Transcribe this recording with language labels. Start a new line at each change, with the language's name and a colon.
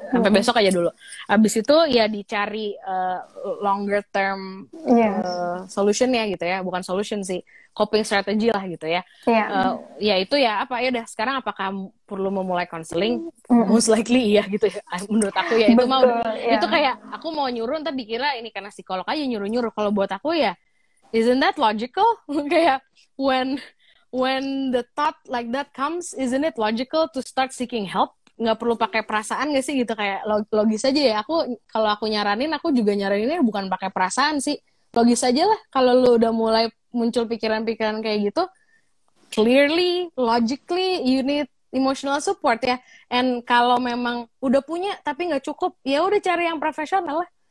Indonesian: Sampai besok aja dulu. Habis itu ya dicari longer term solutionnya gitu ya, bukan solution sih, coping strategy lah gitu ya. Ya itu ya apa ya udah sekarang apakah perlu memulai counseling? Most likely iya gitu ya. Menurut aku ya itu mau itu kayak aku mau nyuruh ntar dikira ini karena psikolog aja nyuruh-nyuruh. Kalau buat aku ya
English: isn't that logical? Kayak when the thought like that comes, isn't it logical to start seeking help?
Indonesian: Nggak perlu pakai perasaan nggak sih gitu, kayak logis aja ya. Kalau aku nyaranin, aku juga nyaraninnya bukan pakai perasaan sih. Logis aja lah. Kalau lu udah mulai muncul pikiran-pikiran kayak gitu,
English: clearly, logically, you need emotional support
Indonesian: ya. And kalau memang udah punya tapi nggak cukup, ya udah cari yang profesional lah.